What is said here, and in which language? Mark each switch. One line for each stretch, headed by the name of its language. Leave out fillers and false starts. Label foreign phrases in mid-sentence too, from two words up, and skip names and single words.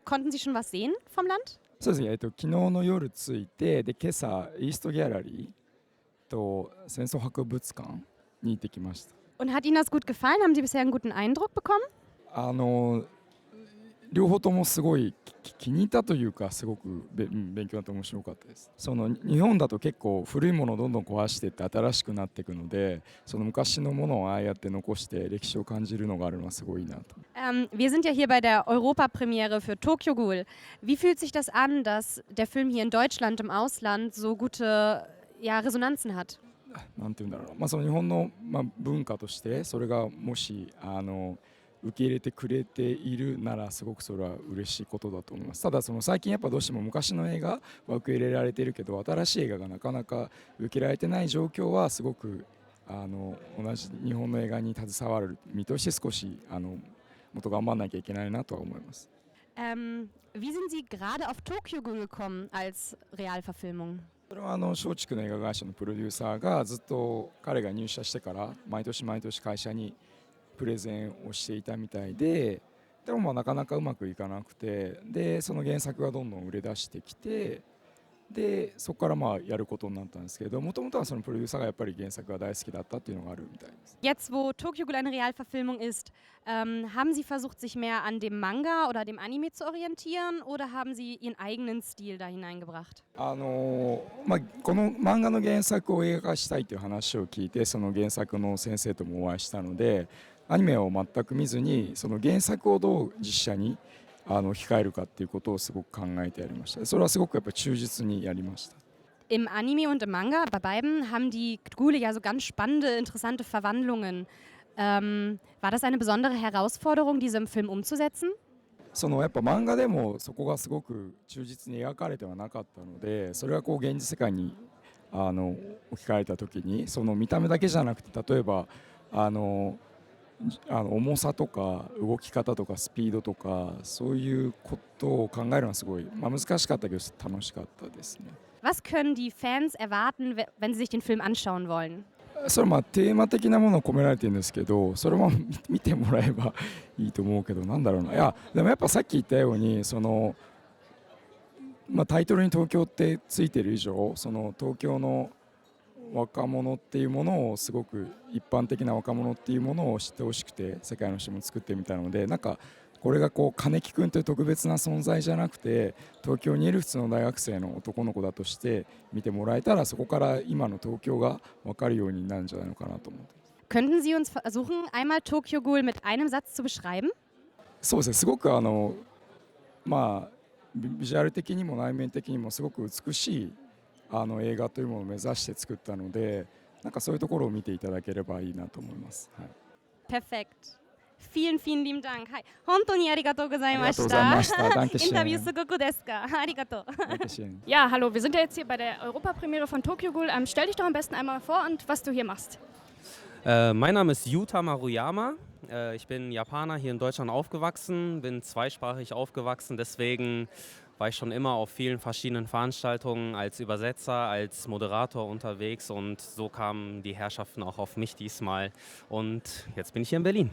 German: Konnten Sie schon was sehen vom Land?
Japanese: そうですね、昨日の夜着いて、で今朝イーストギャラリーと戦争博物館に行ってきました。
German: Und hat Ihnen das gut gefallen? Haben Sie bisher einen guten Eindruck bekommen?
Japanese: 両方ともすごい気に入ったというか、すごく勉強になって面白かったです。その日本だと結構古いものをどんどん壊していって新しくなっていくので、その昔のものをああやって残して歴史を感じるのがあるのはすごいなと。
German: Wir sind ja hier bei der Europapremiere für Tokyo Ghoul. Wie fühlt sich das an, dass der Film hier in Deutschland im Ausland so gute Resonanzen hat?
Japanese: なんていうんだろう、その日本の、文化としてそれがもし受け入れてくれているならすごくそれは嬉しいことだと思います。ただその最近やっぱどうしても昔の映画は受け入れられているけど新しい映画がなかなか受け入れられてない状況はすごく同じ日本の映画に携わる身として少しもっと頑張らなきゃいけないなとは思います。
German: Wie sind Sie gerade auf Tokyo Ghoul gekommen als Realverfilmung?
Japanese: それは松竹の映画会社のプロデューサーがずっと彼が入社してから毎年毎年会社にプレゼンをしていたみたいで、でもなかなかうまくいかなくて、でその原作がどんどん売れ出してきて、でそこからやることになったんですけど、もともとはそのプロデューサーがやっぱり原作が大好きだったっていうのがあるみたいです。
German: Jetzt, wo Tokyo Ghoul eine Realverfilmung ist, haben Sie versucht, sich mehr an dem Manga oder dem Anime zu orientieren oder haben Sie Ihren eigenen Stil da hineingebracht?
Japanese: この漫画の原作を映画化したいという話を聞いて、その原作の先生ともお会いしたので、アニメを全く見ずにその原作をどう実写に控えるかっていうことをすごく考えてやりました。それはすごくやっぱり忠実にやりました。
German: Im Anime und im Manga, bei beiden, haben die Ghule ja so ganz spannende, interessante Verwandlungen. War das eine besondere Herausforderung, diese im Film umzusetzen?
Japanese: やっぱ漫画でもそこがすごく忠実に描かれてはなかったので、それが現実世界に置き換えた時にその見た目だけじゃなくて、例えば重さとか動き方とかスピードとかそういうことを考えるのはすごい、難しかったけど楽しかったですね。
German: Was können die Fans erwarten, wenn sie sich den Film anschauen wollen?
Japanese: それはテーマ的なものを込められてるんですけど、それも見てもらえばいいと思うけど、なんだろうな。いやでもやっぱさっき言ったようにタイトルに東京ってついてる以上、その東京の若者っていうものをすごく一般的な若者っていうものを知ってほしくて世界の人も作ってみたので、なんかこれが金木君という特別な存在じゃなくて東京にいる普通の大学生の男の子だとして見てもらえたら、そこから今の東京が分かるようになるんじゃないのかなと思って。
German: Könnten Sie uns versuchen, einmal Tokyo Ghoul mit einem Satz zu beschreiben?
Japanese: そうですね、すごくビジュアル的にも内面的にもすごく美しい映画というものを目指して作ったので、なんかそういうところを見ていただければいいなと思います。はい、
German: Perfekt. Vielen, vielen lieben Dank.
Japanese: 本当にありがとうございました。インタビューすごくですか。ありがとう。
German: Ja, hallo, wir sind ja jetzt hier bei der Europapremiere von Tokyo Ghoul. Stell dich doch am besten einmal vor und was du hier machst. Mein Name ist Yuta Maruyama. Ich bin Japaner, hier in Deutschland aufgewachsen, bin zweisprachig aufgewachsen, deswegen war ich schon immer auf vielen verschiedenen Veranstaltungen als Übersetzer, als Moderator unterwegs und so kamen die Herrschaften auch auf mich diesmal und jetzt bin ich hier in Berlin.